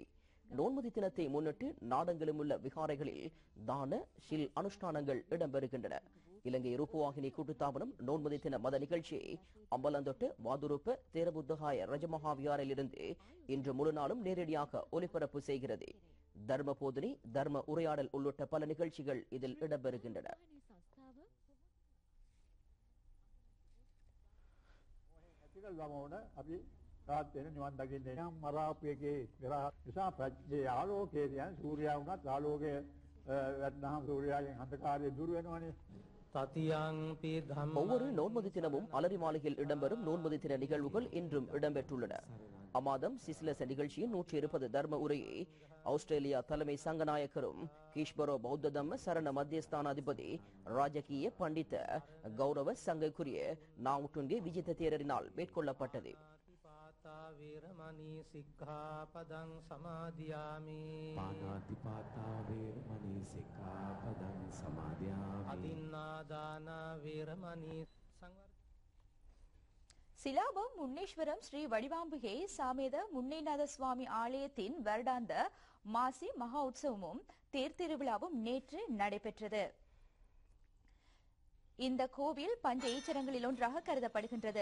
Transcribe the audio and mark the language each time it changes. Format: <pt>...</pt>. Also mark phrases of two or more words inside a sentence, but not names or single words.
<ta>நோன்மதி தினத்தை முன்னிட்டு நாடெங்கிலும் உள்ள விகாரைகளில் தான ஷில் அனுஷ்டானங்கள் இடம்பெறுகின்றன. இலங்கை ரூபவாகினி கூட்டுத்தாபனம் நோன்மதி தின மத நிகழ்ச்சியை அம்பலந்தொட்டு வாதுருப்ப தேரபுத்தகாய ரஜமஹாவியாரில் இருந்து இன்று முழு நாளும் நேரடியாக ஒலிபரப்பு செய்கிறது. தர்ம போதனை, தர்ம உரையாடல் உள்ளிட்ட பல நிகழ்ச்சிகள் இதில் இடம்பெறுகின்றன.</ta> <si>රාත් වෙන නිවන් දකින්න නම් මරාපියගේ නිසා ප්‍රඥේ ආලෝකයේ යන සූර්යයා වුණත් ආලෝකය වැටෙනාම සූර්යාගෙන් අන්ධකාරය දුර වෙනවනේ.</si> <ta>ஒவ்வொரு நோன்மதி தினமும் அலரி மாளிகையில் இடம்பெறும் நோன்மதி தின நிகழ்வுகள் இன்றும் இடம்பெற்றுள்ளன. அமாதம் சிசிலச நிகழ்ச்சியின் 120 தர்ம உரையை ஆஸ்திரேலியா தலைமை சங்கநாயக்கரும் கீஷ்பரோ பௌத்த தம்ம சரண மத்தியஸ்தானாதிபதி ராஜகீய பண்டித கௌரவ சங்கைக்குரிய நாவுட்டுன்கே விஜித தேரரினால் மேற்கொள்ளப்பட்டது.</ta> <pi>වේරමණී සික්ඛාපදං සමාදියාමි පාණාතිපාතා වේරමණී සික්ඛාපදං සමාදියාමි අදින්නාදාන වේරමණී</pi> <ta>சிலாபம் முன்னேஸ்வரம் ஸ்ரீ வடிவாம்பிகை சாமேத முன்னைநாத சுவாமி ஆலயத்தின் வருடாந்த மாசி மகா உற்சவமும் தேர் திருவிழாவும் நேற்று நடைபெற்றது. இந்த கோவில் பஞ்ச ஈச்சரங்களில் ஒன்றாக கருதப்படுகின்றது.</ta>